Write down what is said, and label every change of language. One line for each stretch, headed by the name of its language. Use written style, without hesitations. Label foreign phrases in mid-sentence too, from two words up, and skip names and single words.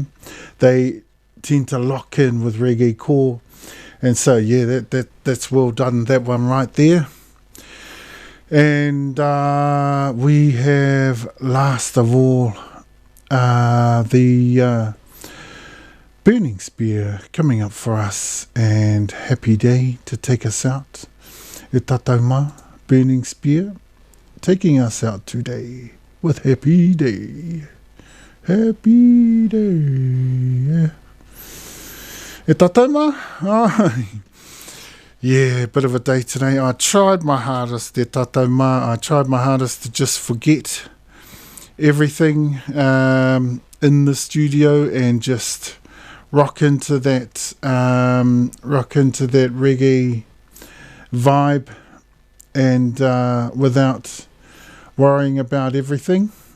English: They tend to lock in with reggae core, and so yeah, that's well done, that one right there. And we have last of all the Burning Spear coming up for us, and Happy Day to take us out.
Māori: E tātou mā,
English: Burning Spear taking us out today with Happy Day. Happy Day, yeah.
Māori: E tātou mā?
English: Yeah, bit of a day today. I tried my hardest,
Māori: e tātou mā.
English: I tried my hardest to just forget everything in the studio and just rock into that reggae vibe, and without worrying about everything.